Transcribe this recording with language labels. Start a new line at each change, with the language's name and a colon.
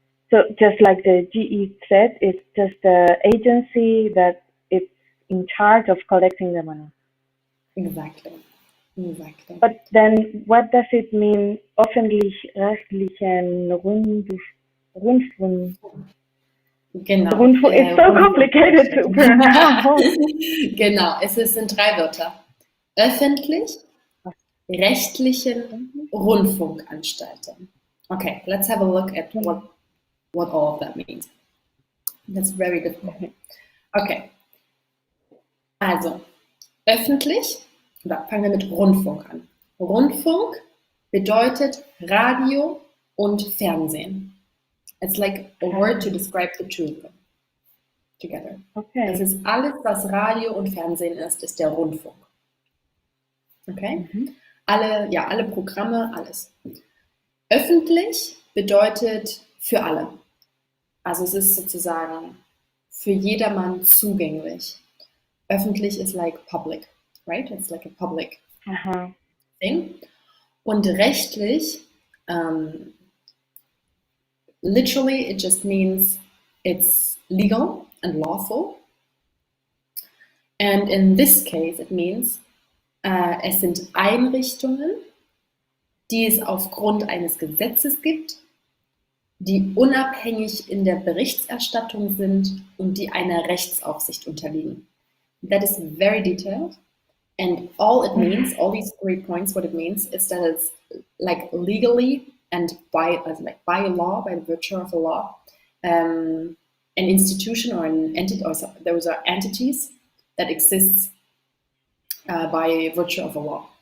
English: So just like the GEZ, it's just the agency that is in charge of collecting the money. Exactly. Exactly. But then what does it mean, öffentlich-rechtlichen Rundfunk?
German: Genau.
English: Rundfunk is so complicated to pronounce.
German: Genau, sind 3 Wörter. Öffentlich-rechtlichen Rundfunkanstalten.
English: Okay, let's have a look at what all of that means. That's very difficult. Okay.
German: Also, öffentlich, oder fangen wir mit Rundfunk an. Rundfunk bedeutet Radio und Fernsehen.
English: It's like a word to describe the two of them together. Okay.
German: Das ist alles, was Radio und Fernsehen ist der Rundfunk. Okay? Alle Programme, alles. Öffentlich bedeutet für alle. Also es ist sozusagen für jedermann zugänglich.
English: Öffentlich is like public, right? It's like a public thing.
German: Und rechtlich,
English: literally it just means it's legal and lawful. And in this case it means,
German: es sind Einrichtungen, die es aufgrund eines Gesetzes gibt, die unabhängig in der Berichterstattung sind und die einer Rechtsaufsicht unterliegen.
English: That is very detailed, and all it means, all these 3 points, what it means is that it's like legally and by law, by virtue of a law, an institution or an entity, or those are entities that exists by virtue of a law.